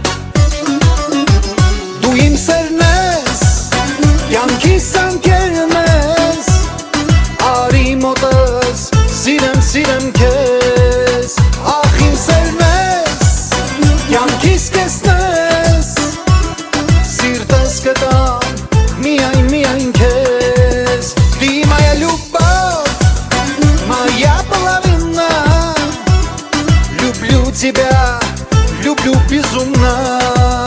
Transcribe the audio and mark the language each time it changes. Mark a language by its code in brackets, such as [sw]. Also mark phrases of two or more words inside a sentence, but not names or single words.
[hy] Դու իմ սերն ես, կյանքիս անկերն ես Արի մոտս, սիրեմ քեզ Ախ իմ սերն ես, կյանքիս կեսն ես Սիրտս կտամ, միայն քեզ [ru] Ты моя любовь, моя половина Люблю тебя, люблю безумно